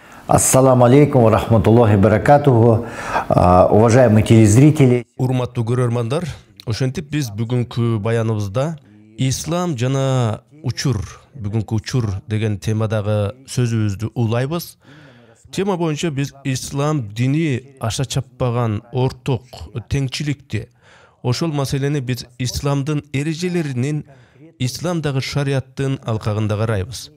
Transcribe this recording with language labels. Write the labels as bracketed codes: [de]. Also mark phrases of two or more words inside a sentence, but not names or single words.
[ar] السلام عليكم ورحمة الله وبركاته. [ru] Уважаемые телезрители. [ky] Урматтуу көрөрмандар, ошентип биз бүгүнкү баяныбызда ислам жана бүгүнкү учур деген темадагы сөзүбүздү улайбыз. Тема боюнча биз ислам дини аша чаппаган орток теңчиликти, ошол маселени биз исламдын эрежелеринин, исламдагы шариаттын алкагында карайбыз.